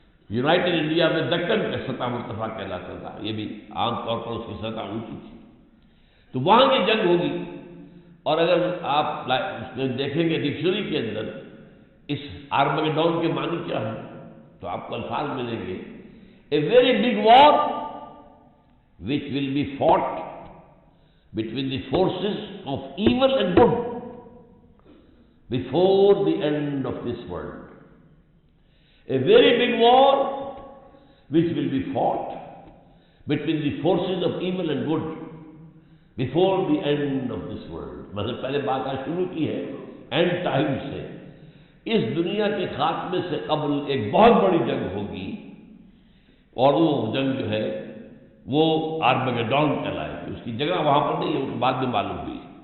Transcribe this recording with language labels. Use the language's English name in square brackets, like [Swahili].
[Urdu] United India میں دکن کا سطح مرتفع کہلاتا تھا، یہ بھی عام طور پر اس کی سطح اونچی تھی، تو وہاں کی جنگ ہوگی۔ اور اگر آپ اس میں دیکھیں گے ڈکشنری کے اندر اس آرمگیڈون کے معنی کیا ہے تو آپ کو الفاظ ملیں گے، [English] A very big war which will be fought between the forces of evil and good before the end of this world. A very big war which will be fought between the forces of evil and good before the end of this world. [Urdu] مطلب پہلے بات آج شروع کی ہے and time سے، اس دنیا کے خاتمے سے قبل ایک بہت بڑی جنگ ہوگی، اور وہ جنگ جو ہے وہ آرمگیڈون کہلائے گی۔ اس کی جگہ وہاں پر نہیں ہے، وہ بعد میں معلوم ہوئی۔